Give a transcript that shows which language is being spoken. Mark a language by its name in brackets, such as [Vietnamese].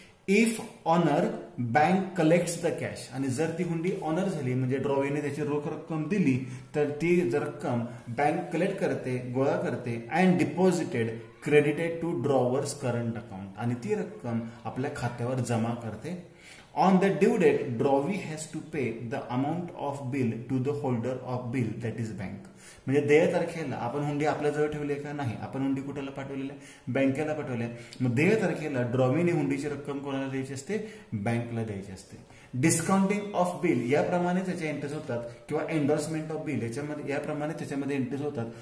[English] if honour bank collects the cash, [Marathi] आणि जर ती हुंडी ऑनर झाली म्हणजे ड्रॉवीने त्याची रोख रक्कम दिली तर ती रक्कम बँक कलेक्ट करते, गोळा करते [English] and deposited credited to drawer's current account, [Marathi] आणि ती रक्कम आपल्या खात्यावर जमा करते. [English] On the due date, drawee has to pay the amount of bill to the holder of bill, that is bank. [Marathi] म्हणजे देय तारखेला आपण हुंडी आपल्याजवळ ठेवली का नाही, आपण हुंडी कुठेला पाठवलेली आहे, बँकेला पाठवली आहे. मग देय तारखेला ड्रॉवीने हुंडीची रक्कम कोणाला द्यायची असते, बँकला द्यायची असते. डिस्काउंटिंग ऑफ बिल, याप्रमाणे त्याच्या एंट्रीज होतात, किंवा एंडोर्समेंट ऑफ बिल याच्यामध्ये याप्रमाणे त्याच्यामध्ये एंट्रीज होतात.